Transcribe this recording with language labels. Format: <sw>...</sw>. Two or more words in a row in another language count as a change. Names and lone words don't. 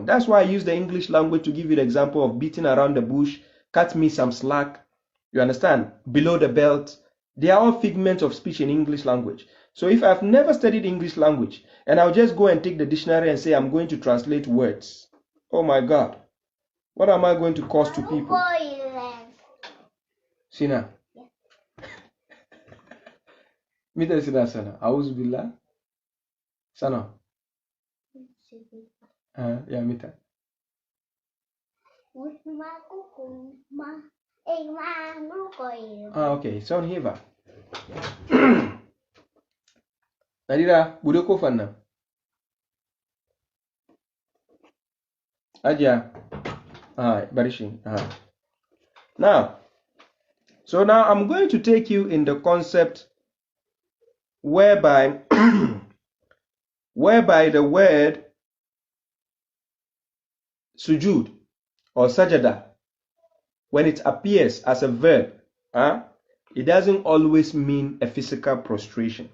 <en>That's why I use the English language to give you the example of beating around the bush, cut me some slack. You understand? Below the belt. They are all figments of speech in English language. So if I've never studied English language and I'll just go and take the dictionary and say I'm going to translate words, oh my God, what am I going to cause to people? Sina. Mita sina sana. Auzu billah. Sana. Ya mita. Okay. Sound hiva. Nadira, bude ko fanna. Aja. Barishin. Now, so now I'm going to take you in the concept whereby the word sujood or sajada, when it appears as a verb, it doesn't always mean a physical prostration.</en>